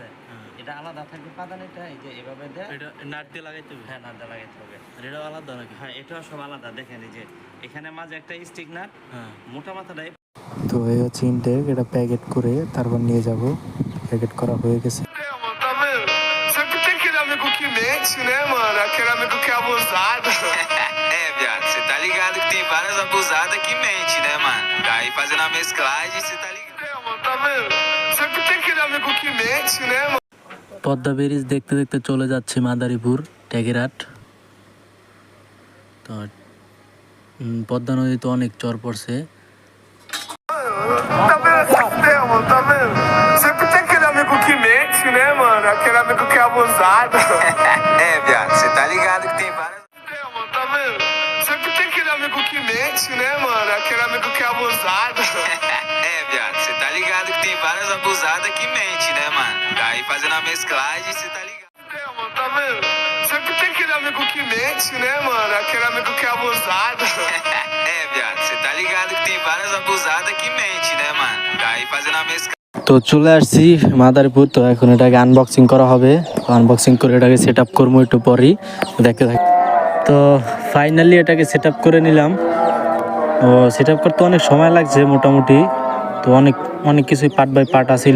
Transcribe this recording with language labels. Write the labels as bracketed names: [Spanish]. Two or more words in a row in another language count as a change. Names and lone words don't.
[Bangla] এটা আলাদা থাকবে পাদানিটা, এই যে এভাবে দেয়, এটা নাট দিয়ে লাগাইতে হবে। হ্যাঁ, নাট দিয়ে লাগাইতে হবে। আর এটাও আলাদা নাকি? হ্যাঁ, এটাও সব আলাদা। দেখেন এই যে এখানে মাঝে একটা [English] stick nut, [Bangla] মোটা মাথাটাই। তো এই হচ্ছে ইনটেক, এটা প্যাকেট করে তারপর নিয়ে যাব। প্যাকেট করা হয়ে গেছে। [Portuguese] Sempre tem aquele amigo que mente, né, mano? Aquele amigo que é abusado. Viado, você tá ligado que tem várias abusadas que mente, né, mano? Daí fazendo a mesclagem, você tá ligado? Mano, tá vendo? Sempre tem aquele amigo que mente, né, mano? [Bangla] পদ্মা ব্রিজ দেখতে দেখতে চলে যাচ্ছে মাদারীপুর ট্যাগেরহাট। তো পদ্মা নদীতে অনেক চর পড়ছে। [Portuguese] Tá vendo essa ideia, mano? Tá vendo? Sempre tem aquele amigo que mente, né, mano? Aquele amigo que é abusado. Viado, você tá ligado que tem várias. Mano, tá vendo? Sempre tem aquele amigo que mente, né, mano? Aquele amigo que é abusado. Viado, você tá ligado que tem várias abusadas que mente, né, mano? Daí fazendo a mesclagem, você tá ligado? Mano, tá vendo? Sempre tem aquele amigo que mente, né, mano? Aquele amigo que é abusado. Viado, você tá ligado que tem várias abusadas que mente, né, mano? Daí fazendo a mesclagem. [Bangla] তো চলে আসছি মাদারীপুর। তো এখন এটাকে আনবক্সিং করা হবে। আনবক্সিং করে এটাকে [English] set up [Bangla] করবো একটু পরেই, দেখতে থাকি। তো ফাইনালি এটাকে [English] set up [Bangla] করে নিলাম। ও [English] set up [Bangla] করতে অনেক সময় লাগছে মোটামুটি। তো অনেক কিছুই [English] part by part [Bangla] আসিল।